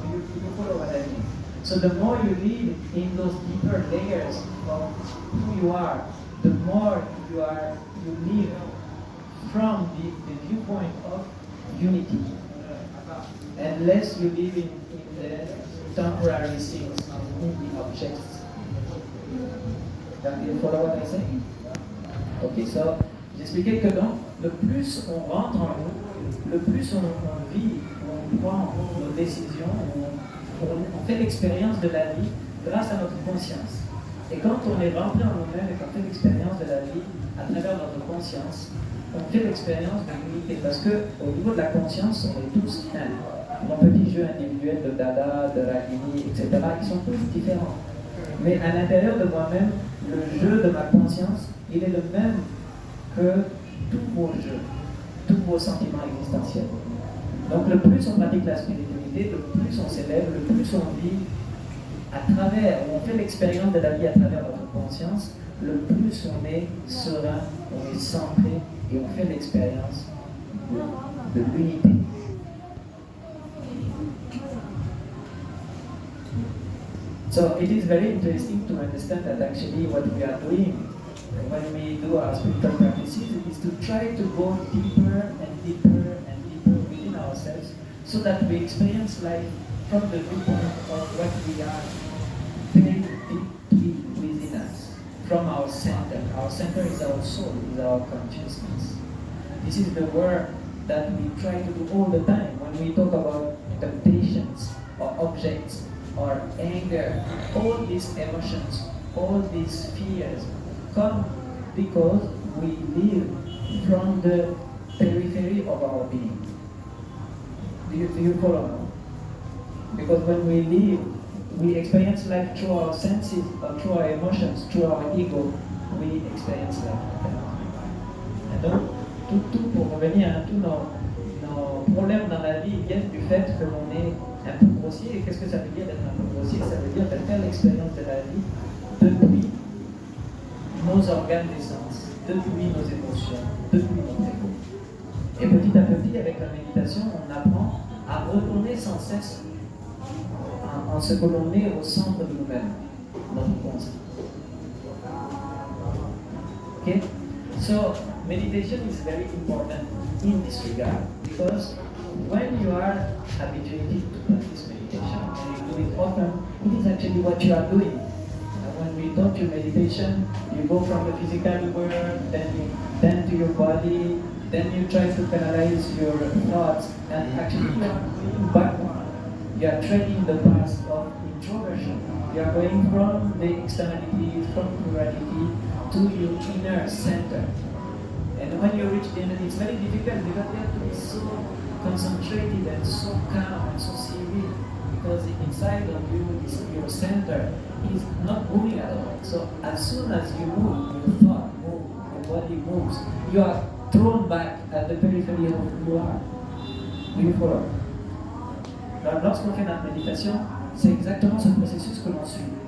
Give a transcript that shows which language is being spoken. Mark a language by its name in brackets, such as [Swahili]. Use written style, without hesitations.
[English] You follow what I mean? So the more you live in those deeper layers of who you are, the more you live from the viewpoint of unity, and less you live in the temporary things, in the objects. Can you follow what I say? Okay, so [French] j'expliquais que donc, le plus on rentre en nous, le plus on vit, on prend nos décisions, on fait l'expérience de la vie grâce à notre conscience. Et quand on est rempli en nous-mêmes et qu'on fait l'expérience de la vie à travers notre conscience, on fait l'expérience de l'unité. Parce qu'au niveau de la conscience, on est tous un. Mon petit jeu individuel de Dada, de Ragini, etc., ils sont tous différents. Mais à l'intérieur de moi-même, le jeu de ma conscience, il est le même que tous vos jeux, tous vos sentiments existentiels. Donc le plus on pratique la spiritualité, le plus on s'élève, le plus on vit à travers, on fait l'expérience de la vie à travers notre conscience, le plus on est serein, on est centré et on fait l'expérience de l'unité. [English] So it is very interesting to understand that actually what we are doing when we do our spiritual practices is to try to go deeper and deeper and deeper within ourselves so that we experience life from the viewpoint of what we are very deeply within us, from our center. Our center is our soul, is our consciousness. This is the work that we try to do all the time when we talk about temptations or objects or anger. All these emotions, all these fears come because we live from the periphery of our being. Do you follow? Because when we live, we experience life through our senses or through our emotions, through our ego, we experience life. [French] Et donc, tout pour revenir à tous nos problèmes dans la vie viennent du fait que l'on est un peu grossier. Et qu'est-ce que ça veut dire d'être un peu grossier? Ça veut dire de faire l'expérience de la vie depuis nos organes d'essence, depuis nos émotions, depuis notre ego. Et petit à petit, avec la méditation, on apprend à retourner sans cesse en ce que l'on est au centre de nous-mêmes, notre conscience. Okay? [English] So, meditation is very important in this regard because when you are habituated to practice meditation and you do it often, it is actually what you are doing. When we taught you meditation, you go from the physical world, then to your body, then you try to canalize your thoughts, and actually you are going backward. You are treading the path of introversion. You are going from the externality, from plurality, to your inner center. And when you reach the end, it's very difficult because you have to be so concentrated and so calm and so serene because inside of you, your center is not moving at all. So as soon as you move, your thought moves, your body moves, you are thrown back at the periphery of who you are. Do you follow? [French] Alors, lorsqu'on fait notre méditation, c'est exactement ce processus que l'on suit.